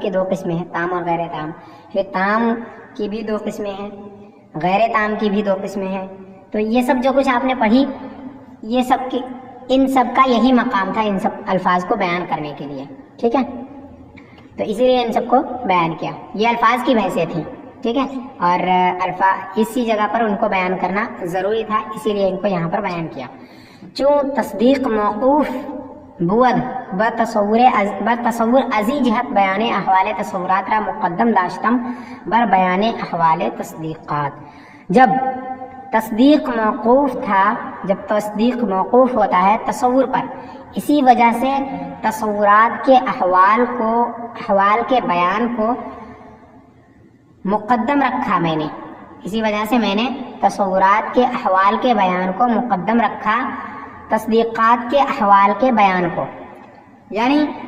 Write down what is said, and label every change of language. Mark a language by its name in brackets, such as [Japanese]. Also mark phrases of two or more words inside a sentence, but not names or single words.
[Urdu] کی 2 قسمیں ہیں، تام اور غیر تام، پھر تام کی بھی 2 قسمیں ہیں، غیر تام کی بھی 2 قسمیں ہیں، تو یہ سب جو کچھ آپ نے پڑھی، یہ سب کی ان سب کا یہی مقام تھا، ان سب الفاظ کو بیان کرنے کے لیے، ٹھیک ہے، تو اسی لیے ان سب کو بیان کیا، یہ الفاظ کی بحثیں تھیں، ٹھیک ہے، اور اسی جگہ پر ان کو بیان کرنا ضروری تھا، اسی لیے ان کو یہاں پر بیان کیا۔ [Persian] چون تصدیق موقوف بود تصور ازی جہت بیان احوال تصورات را مقدم داشتم بر بیان احوال تصدیقات، [Urdu] جب تصدیق موقوف تھا، جب تصدیق موقوف ہوتا ہے تصور پر، اسی وجہ سے تصورات کے احوال کے بیان کو مقدم رکھا میں نے، اسی وجہ سے میں نے تصورات کے احوال کے بیان کو مقدم رکھا تصدیقات کے احوال کے بیان کو، یعنی